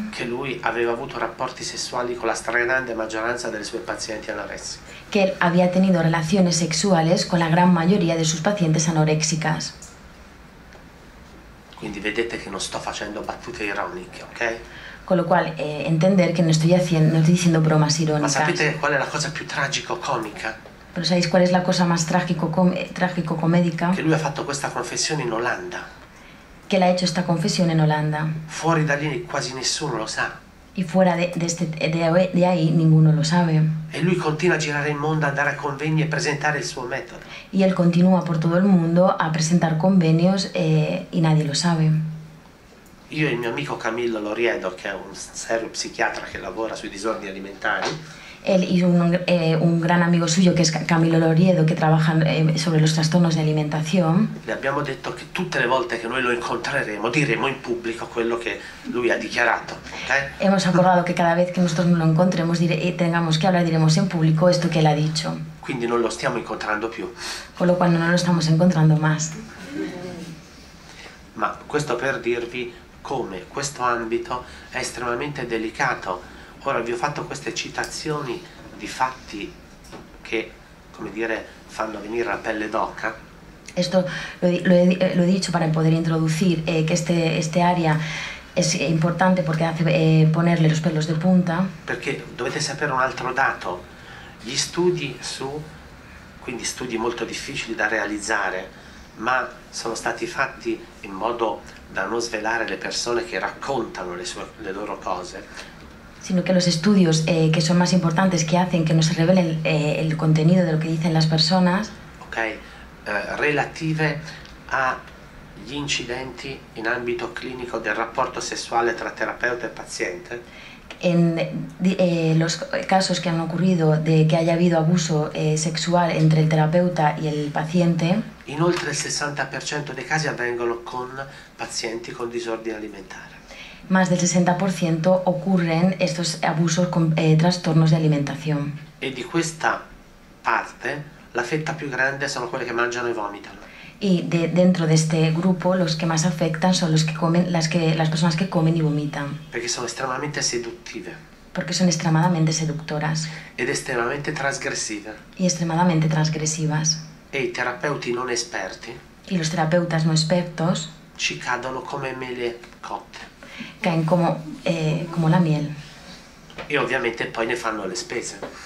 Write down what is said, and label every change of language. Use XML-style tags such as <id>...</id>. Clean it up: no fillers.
<it>che lui aveva avuto rapporti sessuali con la stragrande maggioranza delle sue pazienti anoressiche.</it> <es>que él había tenido relaciones sexuales con la gran mayoría de sus pacientes anoréxicas.</es> <it>Quindi vedete che non sto facendo battute ironiche, ok?</it> <es>Con lo cual, entender que no estoy diciendo bromas</es> <it>Ma</it> <es>irónicas.</es> <it>sapete qual è la cosa più tragico-comica?</it> <es>Pero ¿sabéis cuál es la cosa más trágico-comédica?</es> <it>Che lui ha fatto questa confessione in Olanda.</it> <es>Que él ha hecho esta confesión en Holanda.</es> <it>Fuori da lì quasi nessuno lo sa.</it> <es>Y fuera de ahí ninguno lo sabe.</es> <it>E lui continua a girare il mondo, andare a convegni e presentare il suo metodo.</it> <es>Y él continúa por todo el mundo a presentar convenios y nadie lo sabe.</es> <it>Io e il mio amico Camillo Loriedo, che è un serio psichiatra che lavora sui disordini alimentari,</it> <es>Él y un gran amigo suyo que es Camilo Loriedo, que trabajan sobre los trastornos de alimentación,</es> <it>le abbiamo detto che tutte le volte che noi lo incontreremo diremo in pubblico quello che lui ha dichiarato, ok?</it> <es>hemos acordado que cada vez que nosotros lo encontremos y tengamos que hablar, diremos en público esto que él ha dicho.</es> <it>Quindi non lo stiamo incontrando più.</it> <es>Con lo cual no lo estamos encontrando más.</es> <it>Ma questo per dirvi come questo ambito è estremamente delicato. Ora vi ho fatto queste citazioni di fatti che, come dire, fanno venire la pelle d'oca.</it> <es>Esto lo he dicho para poder introducir que este área es importante porque hace ponerle los pelos de punta.</es> <it>Perché dovete sapere un altro dato. Gli studi quindi studi molto difficili da realizzare, ma sono stati fatti in modo da non svelare le persone che raccontano le loro cose.</it> <es>Sino que los estudios que son más importantes, que hacen que no se revele el contenido de lo que dicen las personas,</es> <it>Ok, relative agli incidenti in ambito clinico del rapporto sessuale tra terapeuta e paziente.</it> <es>en los casos que han ocurrido de que haya habido abuso sexual entre el terapeuta y el paciente,</es> <it>In oltre il 60% dei casi avvengono con pazienti con disordine alimentare.</it> <es>más del 60% ocurren estos abusos con trastornos de alimentación.</es> <it>E di questa parte la fetta più grande sono quelle che mangiano e vomitano.</it> <es>Y dentro de este grupo los que más afectan son los que comen, las personas que comen y vomitan,</es> <it>Perché sono estremamente seduttive</it> <es>porque son extremadamente seductoras</es> <it>ed estremamente trasgressive.</it> <es>y extremadamente transgresivas.</es> <it>E i terapeuti non esperti</it> <es>Y los terapeutas no expertos</es> <it>ci cadono come mele cotte.</it> <es>caen como la miel.</es> <it>E ovviamente poi ne fanno le spese.</it>